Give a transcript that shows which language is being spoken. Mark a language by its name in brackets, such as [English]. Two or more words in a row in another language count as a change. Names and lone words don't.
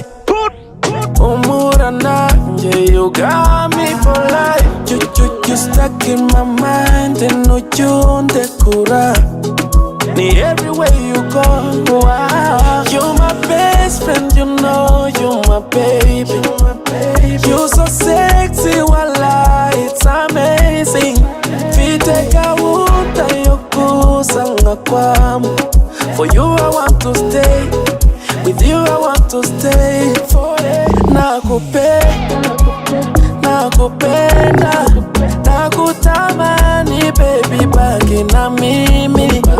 [Kinyarwanda] Umura nanjye, [English] you got me for life. You stuck in my mind and [Kinyarwanda] ntujya undekura. [English] Ni everywhere you go, wow. You're my best friend, you know you're my baby. You're so sexy, voila, it's amazing. [Kinyarwanda] Mfite gahunda yo [Swahili] kusanga kwamu. [English] For you I want to stay, with you I want to stay forever. [Swahili] Nakupenda, nakutamani baby, baki na mimi.